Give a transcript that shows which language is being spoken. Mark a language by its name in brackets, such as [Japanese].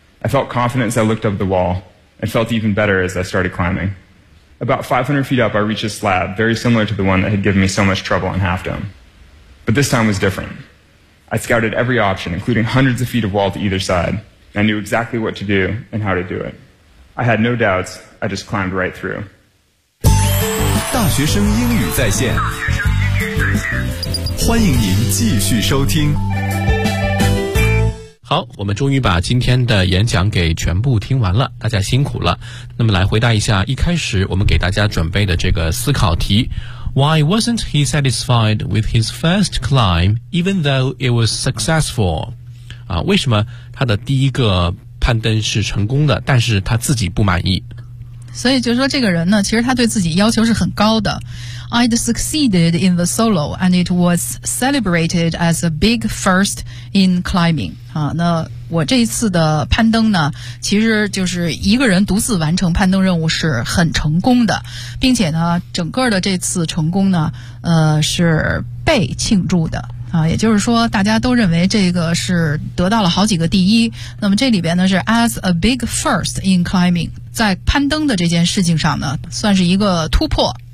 [English] I felt confident as I looked up the wall, and felt even better as I started climbing. About 500 feet up, I reached a slab very similar to the one that had given me so much trouble on Half Dome. But this time was different. I scouted every option, including hundreds of feet of wall to either side, and I knew exactly what to do and how to do it. I had no doubts, I just climbed right through. [Chinese] 大学生英语在线，欢迎您继续收听。好，我们终于把今天的演讲给全部听完了，大家辛苦了。那么来回答一下一开始我们给大家准备的这个思考题。 [English] Why wasn't he satisfied with his first climb even though it was successful? [Chinese] 啊，为什么他的第一个攀登是成功的，但是他自己不满意。所以就是说这个人呢，其实他对自己要求是很高的。 [English] I'd succeeded in the solo and it was celebrated as a big first in climbing. [Chinese] 啊，那我这一次的攀登呢，其实就是一个人独自完成攀登任务是很成功的，并且呢，整个的这次成功呢，是被庆祝的。啊，也就是说大家都认为这个是得到了好几个第一，那么这里边呢是 [English] as a big first in climbing， [Chinese] 在攀登的这件事情上呢算是一个突破。